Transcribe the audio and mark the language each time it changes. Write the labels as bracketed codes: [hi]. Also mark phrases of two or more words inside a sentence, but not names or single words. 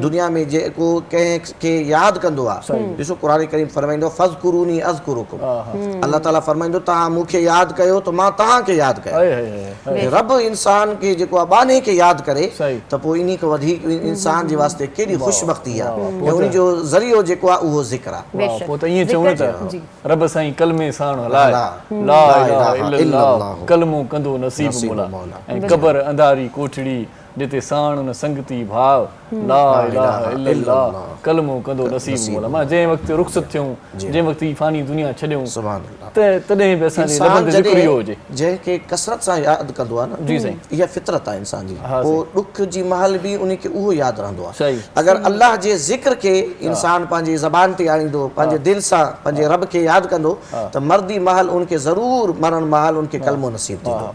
[sd] दुनिया में जेको कंहिंखे यादि कंदो आहे, ॾिसो क़ुरान करीम फरमाईंदो [ar] فاذكروني أذكركم, [sd] अल्लाह ताला फरमाईंदो तव्हां मूंखे यादि कयो त मां तव्हांखे यादि कयो। रब इंसान खे जेको आहे बाने खे यादि करे त पोइ इन खां वधीक इंसान जे वास्ते केॾी ख़ुशबख़्ती आहे ऐं उन जो ज़रियो जेको आहे उहो ज़िक्र आहे। पोइ त ईअं चऊं त रब साईं कलमे साण हलाए, [ar] لا إله إلا الله [sd] कलमो कंदो नसीब मौला, ऐं क़बर अंधारी कोठड़ी जिते साण न संगती भाव, [ar] لا إله إلا الله [sd] कलमो कंदो नसीब मौला। मां जंहिं वक़्तु रुख़सत थियूं, जंहिं वक़्तु ही फ़ानी दुनिया छॾियूं, त तॾहिं बि असांजे रब जो ज़िक्र इहो हुजे। जंहिंखे कसरत सां यादि कंदो आहे न, जी साईं, इहा फितरत आहे इंसान जी, पोइ ॾुख जी महल बि उनखे उहो यादि रहंदो आहे। अगरि अल्लाह जे ज़िक्र खे इंसान पंहिंजी ज़बान ते आणींदो, पंहिंजे दिलि सां पंहिंजे रब खे यादि कंदो त मर्दी महल उनखे ज़रूरु मरण महल उनखे कलमो नसीब थींदो।